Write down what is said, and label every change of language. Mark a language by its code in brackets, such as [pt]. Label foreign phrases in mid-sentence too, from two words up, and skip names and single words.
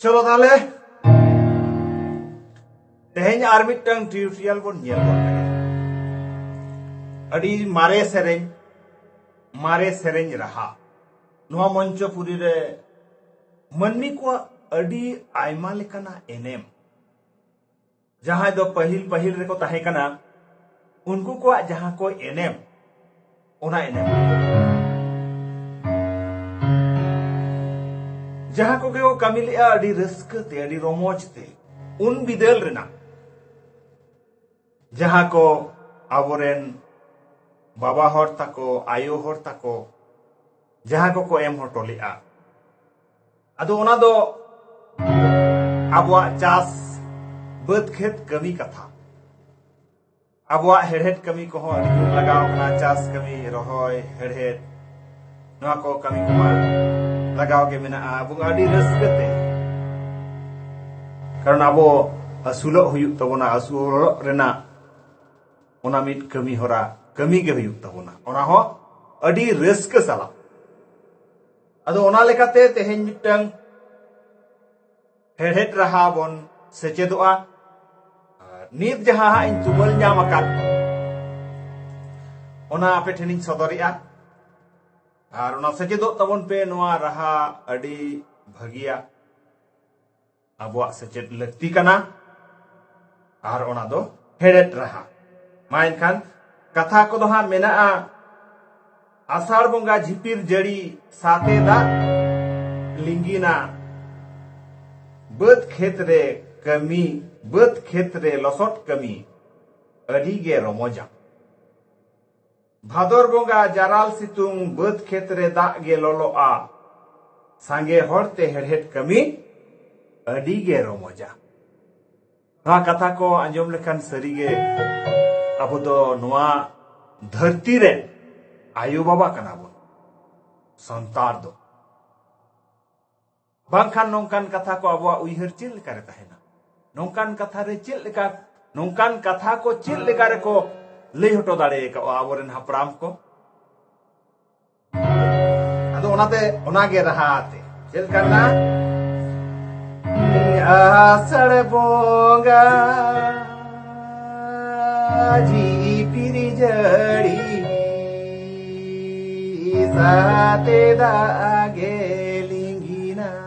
[sat] ताले तेहें आर मिटंग ट्यूटोरियल बोन नेल बोन लगे अडी मारे सेरेंग रहा नुआ मंचपुरी रे मनमी को अडी आयमा लेकाना एनेम जहां दो पहिल रे को ताहे कना उनको को जहां को एनेम ओना एनेम जहां को कमी लिया अडी रस्क ते अडी रोमोज ते उन बिदल रेना जहां को आबोरेन बाबा हर ताको आयो हर ताको जहां को एम हटोलिया अदो ओना दो आबुआ चास बद खेत कमी कथा आबुआ हेड़हेड कमी को हो अडी लगाव कना चास कमी रहोय हेड़हेड नवा को कमी को लगाव के मेना आबु अडी रस्कते कारण आबो असुलो हुयुक तबोना असुलो रेना ओना मिट कमी होरा कमी के हुयुक तबोना ओना हो अडी रस्क साला अदो ओना लेकाते तेहें मिटंग हेड़हेड रहा बोन सेचेदोआ नीत जहां इन तुमल ᱧᱟᱢ आकाद ओना आपे ठेनिं सदरिया आर ओना सेचेदो तबोन पे नोआ रहा अडी भागिया आबुआ सेचेद लक्ति कना आर ओना दो हेड़हेड रहा माइन खान कथा को दोहा मेना आषाढ़ बंगा झिपिर जड़ी साते दा लिंगिना बद खेतरे कमी बद खेतरे लसट कमी अडी गे रमोजा भादर बंगा जाराल सितुंग बद खेतरे दाग गे ललोआ सांगे हरते हेड़हेड कमी अडी गे रमोजा ना कथा को आंजम लेखान सरीगे अब दो नुआ धरती रे आयु बाबा कना बोन संतार दो बांखान नोंकान कथा को अब उइहर चिल करे तहेना नोंकान कथा रे चिल लेका नोंकान कथा को चिल लेका रे को लई हटो दाड़े का आबोरेन हापराम को अदो ओनाते ओनागे रहाते चिल करना आषाढ़ बोंगा झिपिर जड़ी साते दागे लिंगिना